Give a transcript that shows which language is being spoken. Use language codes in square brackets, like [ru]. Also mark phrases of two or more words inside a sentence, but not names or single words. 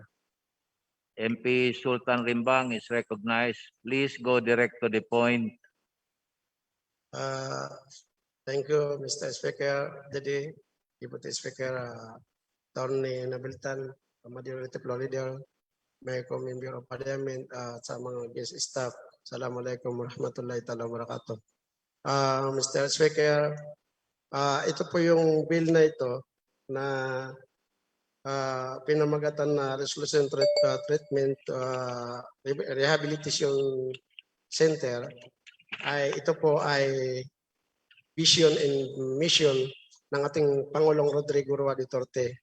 [en] MP Sultan Rimbang is recognized. Please go direct to the point. Thank you, Mr. Speaker. Jadi, Deputy Speaker, Attorney Nabiltan, Majority Floor Leader, Member of Parliament, [tl] sa mga guest staff. [ar] السلام عليكم ورحمة الله تعالى وبركاته. [en] Mr. [tl] Speaker, ito po yung bill na ito na pinamagatan na Resolution Treatment Rehabilitation Center. Ito po ay [en] vision and mission [tl] ng ating Pangulong Rodrigo Roa Duterte.